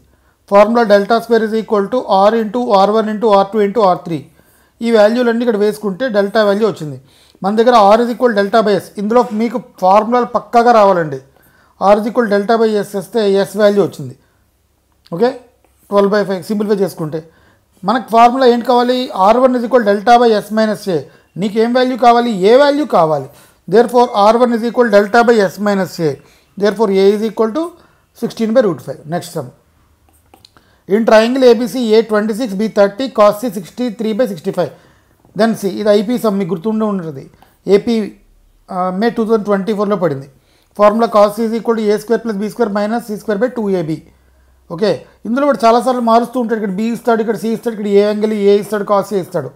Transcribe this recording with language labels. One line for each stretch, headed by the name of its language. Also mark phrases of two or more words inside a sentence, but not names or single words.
English: formula ∆2 = r into r1 into r2 into r3.
Telugu: ఈ వాల్యూలన్నీ ఇక్కడ వేసుకుంటే
English: delta value
Telugu: వచ్చింది. మన దగ్గర r = ∆s. ఇందులో మీకు ఫార్ములాలు పక్కాగా రావాలండి. r = ∆s వస్తే s వాల్యూ వచ్చింది. ఓకే, 12/5 సింప్లిఫై చేసుకుంటే మనకు ఫార్ములా ఏంటి కావాలి? r1 = ∆s - a. నీకేం వాల్యూ కావాలి? ఏ వాల్యూ కావాలి.
English: there fore r1 = ∆s - a. there fore a = 16/5. next sum in triangle ABC A 26, B 30, cos C 63/65 then C.
Telugu: ఇది IP సమ్, మీకు గుర్తుండే ఉంటుంది. AP మే 2024లో పడింది.
English: formula cos C = a² plus b² minus c²/2ab.
Telugu: ఓకే, ఇందులో కూడా చాలాసార్లు మారుస్తూ ఉంటాడు. ఇక్కడ B ఇస్తాడు, ఇక్కడ C ఇస్తాడు, ఇక్కడ ఏ యాంగిల్ A ఇస్తాడు, cos A ఇస్తాడు.